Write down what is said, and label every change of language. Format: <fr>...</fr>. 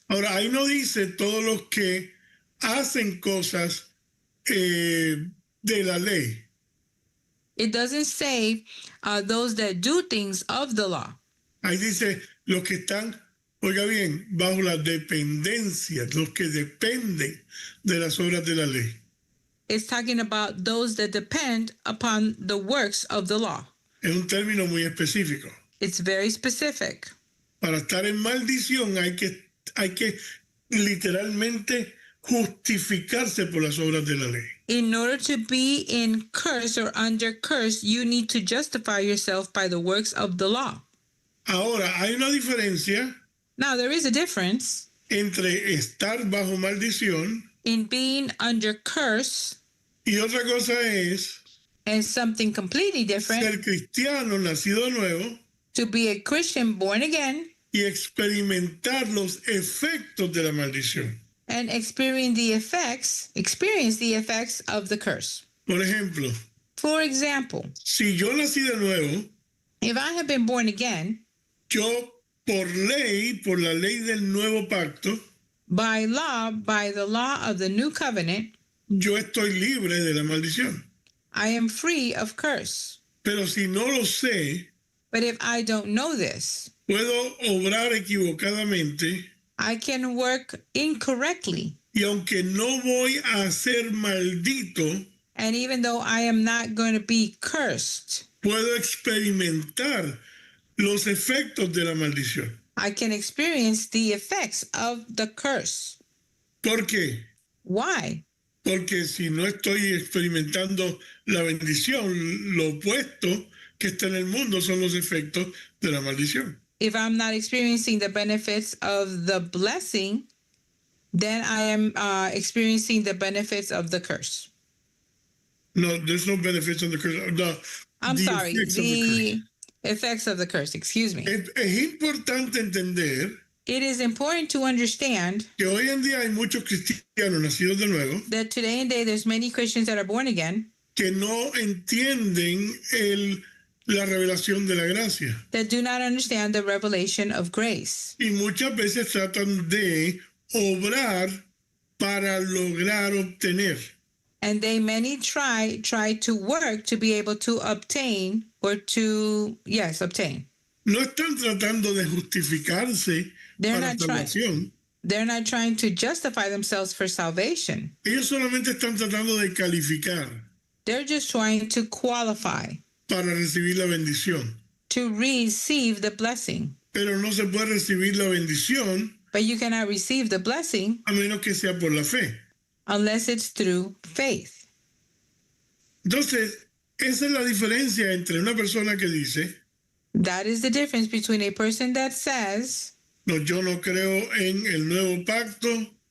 <es>Ahora, ahí no dice todos los que hacen cosas de la ley.</es> <en>It doesn't say those that do things of the law.</en> <es>Ahí dice los que están, oiga bien, bajo la dependencia, los que dependen de las obras de la ley.</es> <en>It's talking about those that depend upon the works of the law.</en> <es>Es un término muy específico.</es> <en>It's very specific.</en> <es>Para estar en maldición hay que literalmente justificarse por las obras de la ley.</es> <en>In order to be in curse or under curse, you need to justify yourself by the works of the law.</en> <es>Ahora, hay una diferencia</es> <en>Now, there is a difference</en> <es>entre estar bajo maldición</es> <en>in being under curse</en> <es>y otra cosa es</es> <en>and something completely different</en> <es>ser cristiano nacido de nuevo</es> <en>to be a Christian born again</en> <es>y experimentar los efectos de la maldición.</es> <en>and experience the effects of the curse.</en> <es>Por ejemplo,</es> <en>For example,</en> <es>si yo nací de nuevo,</es> <en>if I have been born again,</en> <es>yo por la ley del nuevo pacto,</es> <en>by the law of the new covenant,</en> <es>yo estoy libre de la maldición.</es> <en>I am free of curse.</en> <es>Pero si no lo sé,</es> <en>But if I don't know this,</en> <es>puedo obrar equivocadamente</es> <en>I can work incorrectly.</en> <es>y aunque no voy a ser maldito,</es> <en>And even though I am not going to be cursed,</en> <es>puedo experimentar los efectos de la maldición.</es> <en>I can experience the effects of the curse.</en> <es>¿Por qué?</es> <en>Why?</en> <es>Porque si no estoy experimentando la bendición, lo opuesto que está en el mundo son los efectos de la maldición.</es> <en>If I'm not experiencing the benefits of the blessing, then I am experiencing the benefits of the curse. No, there's no benefits of the curse. I'm the sorry, effects of the the effects of the curse, excuse me.</en> <es>Es importante entender</es> <en>It is important to understand</en> <es>que hoy en día hay muchos cristianos nacidos de nuevo</es> <en>that today and day there's many Christians that are born again</en> <es>que no entienden la revelación de la gracia</es> <en>that do not understand the revelation of grace.</en> <es>y muchas veces tratan de obrar para lograr obtener.</es> <en>And they many try to work to be able to obtain or to, yes, obtain.</en> <es>No están tratando de justificarse</es> <en>They're</en> <es>para</es> <en>not trying.</en> <es>salvación.</es> <en>They're not trying to justify themselves for salvation.</en> <es>Ellos solamente están tratando de calificar</es> <en>They're just trying to qualify</en> <es>para recibir la bendición.</es> <en>to receive the blessing.</en> <es>Pero no se puede recibir la bendición</es> <en>But you cannot receive the blessing</en> <es>a menos que sea por la fe.</es> <en>unless it's through faith.</en> <es>Entonces, esa es la diferencia entre una persona que dice,</es> <en>That is the difference between a person that says,</en> <es>no, yo no creo en el nuevo pacto</es>